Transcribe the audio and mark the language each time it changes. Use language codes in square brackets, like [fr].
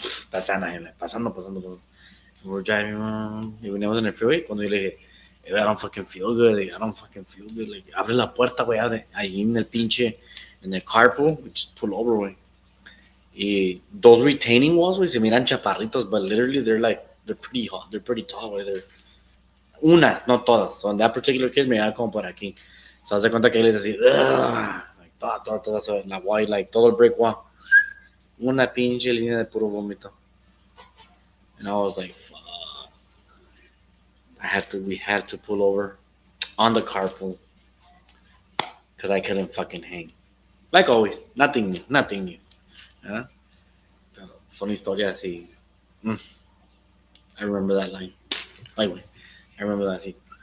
[en] Pasando. We're driving [es] y veníamos en el freeway cuando yo le dije, [en] I don't fucking feel good. I don't fucking feel good. [es] Like, abre la puerta, güey, abre. Ahí en el pinche, en el carpool, [en] we just pull over, [es] güey. [en] Y those retaining walls, güey, [es] se miran chaparritos, [en] but literally they're pretty hot. They're pretty tall, güey. [es] Unas, no todas. [en] So in that particular case, [es] me da como por aquí. So haz de cuenta que él es así, like, toda, so, la white, like, todo el brick wall. Una pinche línea de puro vómito. [en] And I was like, fuck. We had to pull over on the carpool because I couldn't fucking hang. Like always, nothing new. ¿Eh? [es] Pero son historias así. [en] I remember that line. [es] Ay, güey. [en] I remember that así.